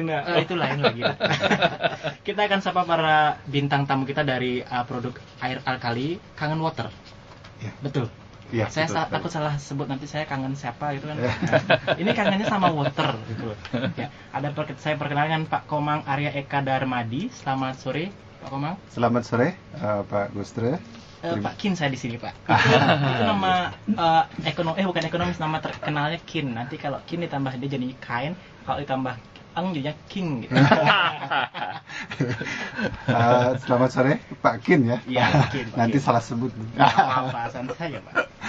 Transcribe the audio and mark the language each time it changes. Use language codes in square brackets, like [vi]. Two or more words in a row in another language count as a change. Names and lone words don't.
[id] itu lain lagi. Kita akan sapa para bintang tamu kita dari produk air alkali Kangen Water. Ya. Betul. Ya, saya takut salah sebut nanti saya kangen siapa gitu kan. Ini kangennya sama water gitu. Ya, saya perkenalkan Pak Komang Arya Eka Darmadi. Selamat sore Pak Komang. Selamat sore Pak Gustre. Pak Kin saya di sini Pak. Itu nama bukan ekonomis, nama terkenalnya Kin. Nanti kalau Kin ditambah dia jadi kain, kalau ditambah Ang jadinya King gitu. Selamat sore Pak Kin ya. Iya, Kin. Nanti salah sebut. Apa santai saja Pak.